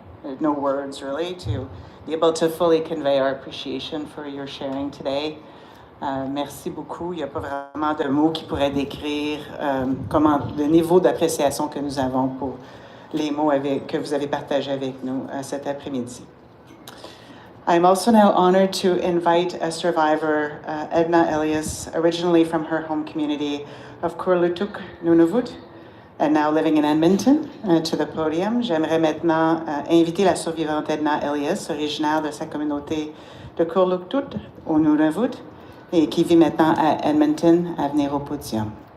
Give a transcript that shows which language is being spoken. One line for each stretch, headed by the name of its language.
English: There are no words really to be able to fully convey our appreciation for your sharing today.
French: Merci beaucoup. Il n'y a pas vraiment de mots qui pourraient décrire le niveau d'appréciation que nous avons pour les mots que vous avez partagés avec nous cet après-midi.
English: I'm also now honored to invite a survivor, Edna Elias, originally from her home community of Kurlutuk, Nunavut, and now living in Edmonton, to the podium.
French: J'aimerais maintenant inviter la survivante Edna Elias, originaire de sa communauté de Kurlutuk, au Nunavut, et qui vit maintenant à Edmonton, à venir au podium.